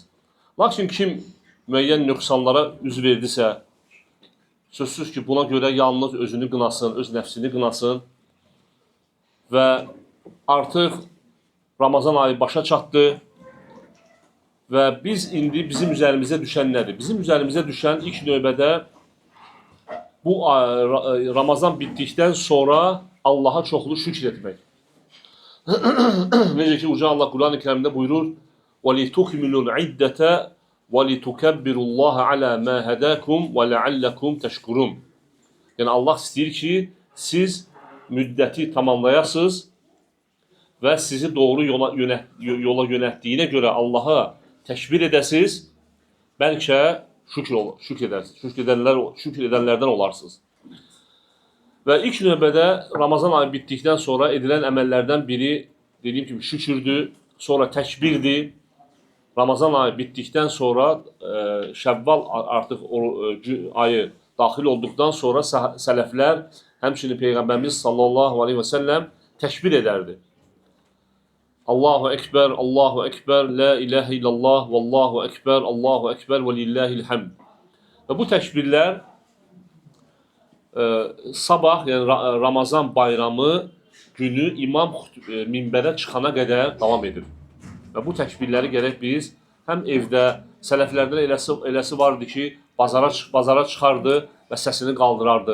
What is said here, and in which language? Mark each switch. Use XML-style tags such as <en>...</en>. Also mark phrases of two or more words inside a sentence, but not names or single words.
<az>Lakin kim müəyyən nöqsanlara üz verdisə, sözsüz ki, buna görə yalnız özünü qınasın, öz nəfsini qınasın və artıq Ramazan ayı başa çatdı və biz indi bizim üzərimizə düşən nədir? Bizim üzərimizə düşən ilk növbədə bu Ramazan bitdikdən sonra Allaha çoxlu şükr etmək. Necə ki, Uca Allah Quran-ı Kərimdə buyurur:</az> <ar>وَلِتُكْمِلُوا الْعِدَّةَ وَلِتُكَبِّرُوا اللّٰهَ عَلَى مَا هَدَاكُمْ وَلَعَلَّكُمْ تَشْكُرُونَ.</ar> <az>Yəni Allah istəyir ki, siz müddəti tamamlayasınız və sizi doğru yola yönəltdiyinə görə Allaha təkbir edəsiniz, bəlkə şükr edənlərdən olarsınız. Və ilk növbədə Ramazan ayı bitdikdən sonra edilən əməllərdən biri, dediyim kimi, şükürdür, sonra təkbirdir. Ramazan ayı bitdikdən sonra Şəvval artıq ayı daxil olduqdan sonra sələflər, həmçinin Peyğəmbərimiz</az> <ar>صلى الله عليه وسلم</ar> <az>təkbir edərdi.</az> <ar>الله أكبر الله أكبر لا إله إلا الله والله أكبر الله أكبر ولله الحمد.</ar> <az>Və bu təkbirlər sabah, yəni Ramazan bayramı günü imam minbərə çıxana qədər davam edir. Və bu təkbirləri gərək biz həm evdə, sələflərdən eləsi vardı ki, bazara çıxardı və səsini qaldırardı.</az>